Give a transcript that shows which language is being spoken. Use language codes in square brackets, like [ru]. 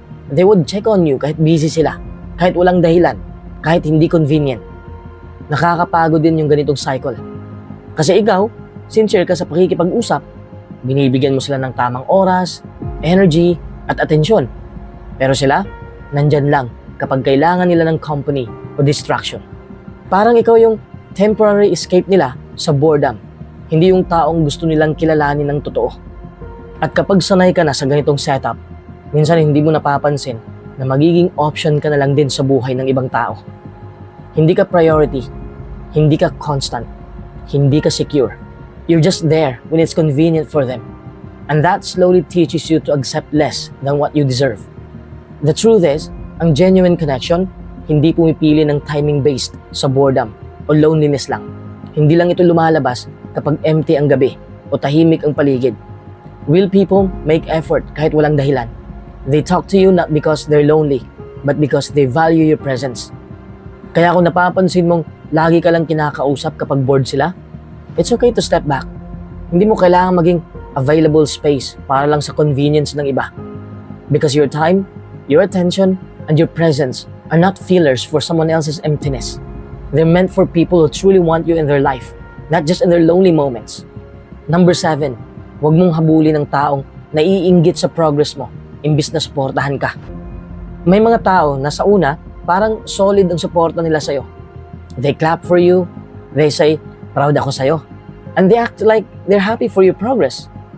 [en] They would check on you [tl] kahit busy sila, kahit walang dahilan, kahit hindi convenient. Nakakapagod din yung ganitong cycle. Kasi ikaw, sincere ka sa pakikipag-usap, binibigyan mo sila ng tamang oras, energy, at atensyon. Pero sila, nandyan lang kapag kailangan nila ng company o distraction. Parang ikaw yung temporary escape nila sa boredom, hindi yung taong gusto nilang kilalanin ng totoo. At kapag sanay ka na sa ganitong setup, minsan hindi mo napapansin na magiging option ka na lang din sa buhay ng ibang tao. Hindi ka priority, hindi ka constant, hindi ka secure. [en] You're just there when it's convenient for them. And that slowly teaches you to accept less than what you deserve. The truth is, [tl] ang genuine connection, hindi pumipili ng timing-based sa boredom o loneliness lang. Hindi lang ito lumalabas kapag empty ang gabi o tahimik ang paligid. [en] Real people make effort [tl] kahit walang dahilan. [en] They talk to you not because they're lonely, but because they value your presence. [tl] Kaya kung napapansin mong lagi ka lang kinakausap kapag bored sila, [en] it's okay to step back. [tl] Hindi mo kailangan maging available space para lang sa convenience ng iba. [en] Because your time, your attention, and your presence are not fillers for someone else's emptiness. They're meant for people who truly want you in their life, not just in their lonely moments. [tl] Number 7, huwag mong habulin ng taong naiinggit sa progress mo, imbis na suportahan ka. May mga tao na sa una, parang solid ang suporta nila sa'yo. [en] They clap for you, they say, [tl] proud ako sa'yo, [en] and they act like they're happy for your progress.